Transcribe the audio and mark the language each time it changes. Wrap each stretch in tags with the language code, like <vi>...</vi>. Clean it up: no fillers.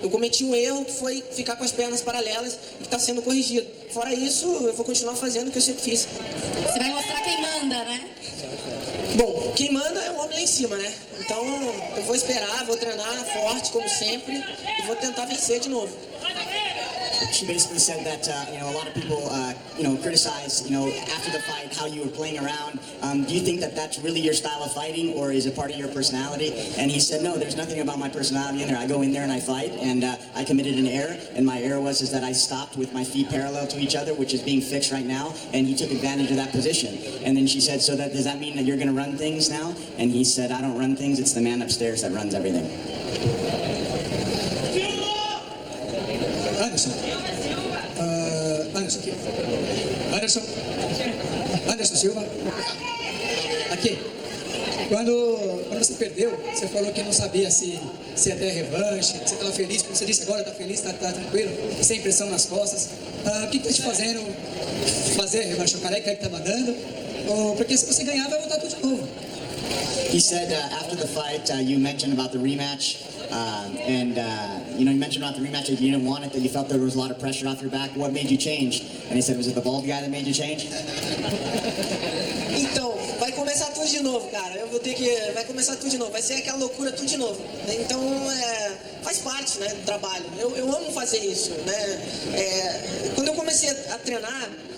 <pt>Eu cometi um erro que foi ficar com as pernas paralelas e que tá sendo corrigido. Fora isso, eu vou continuar fazendo o que eu sempre fiz. Você vai mostrar quem manda, né? Bom, quem manda é o homem lá em cima, né? Então eu vou esperar, vou treinar forte como sempre e vou tentar vencer de novo.</pt> <en>She basically said that a lot of people criticize after the fight how you were playing around. Do you think that that's really your style of fighting, or is it part of your personality? And he said, no, there's nothing about my personality in there. I go in there and I fight, and I committed an error, and my error was that I stopped with my feet parallel to each other, which is being fixed right now, and he took advantage of that position. And then she said, so does that mean that you're going to run things now? And he said, I don't run things. It's the man upstairs that runs everything.</en> <pt>Anderson Silva. Aqui. Quando você perdeu, você falou que não sabia se ia ter revanche, você estava feliz, como você disse agora, está feliz, está tranquilo, sem pressão nas costas. O que está te fazendo fazer a revanche? O careca que está mandando? Porque se você ganhar, vai voltar tudo de novo.</pt> <en>He said after the fight, you mentioned about the rematch, you mentioned about the rematch that you didn't want it, that you felt there was a lot of pressure off your back. What made you change? And he said, was it the bald guy that made you change?</en> <pt>Então, vai começar tudo de novo, cara. Vai começar tudo de novo. Vai ser aquela loucura tudo de novo. Então, faz parte, né, do trabalho. Eu amo fazer isso, né? Quando eu comecei a treinar,</pt>